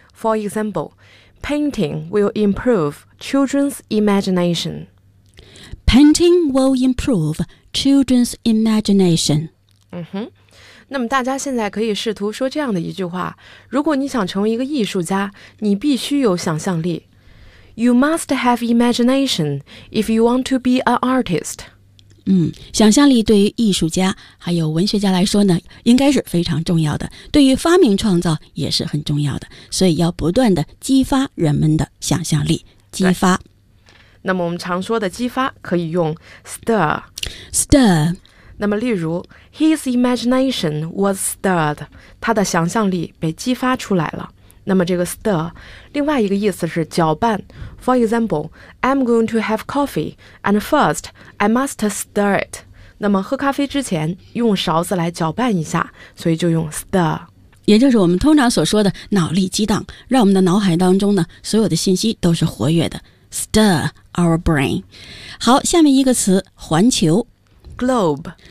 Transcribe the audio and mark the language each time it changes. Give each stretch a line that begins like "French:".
English: For example， painting will improve children's imagination， painting will improve children's imagination. 嗯哼。
Chinese: 那么大家现在可以试图说这样的一句话，如果你想成为一个艺术家，你必须有想象力。
English: You must have imagination if you want to be an artist.
Chinese: 嗯，想象力对于艺术家还有文学家来说呢，应该是非常重要的，对于发明创造也是很重要的，所以要不断的激发人们的想象力，激发。那么我们常说的激发可以用 stir。
English: stir。
Chinese: 那么例如
English: His imagination was stirred，
Chinese: 他的想象力被激发出来了。那么这个 stir 另外一个意思是搅拌。
English: For example， I'm going to have coffee and first I must stir it。
Chinese: 那么喝咖啡之前用勺子来搅拌一下，所以就用 stir，也就是我们通常所说的脑力激荡，让我们的脑海当中呢所有的信息都是活跃的。
English: Stir our brain。
Chinese: 好，下面一个词，环球。
English: Globe，